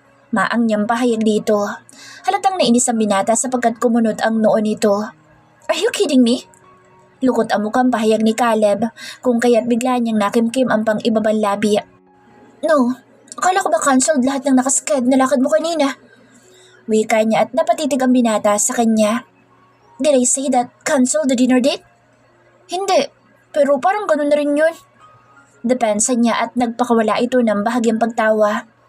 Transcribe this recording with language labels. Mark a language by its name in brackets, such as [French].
[Filipino] Maang niyang pahayag dito. Halatang nainis ang binata sapagkat kumunot ang noo nito. Are you kidding me? Lukot ang mukhang pahayag ni Caleb kung kaya't bigla niyang nakimkim ang pang-ibabang labi. No, akala ko ba cancelled lahat ng nakasked na lakad mo kanina? Wika niya at napatitig ang binata sa kanya. [English] Did I say that cancel the dinner date? [Filipino] Hindi, pero parang ganun na rin yun. Depensa niya at nagpakawala ito ng bahagyang pagtawa.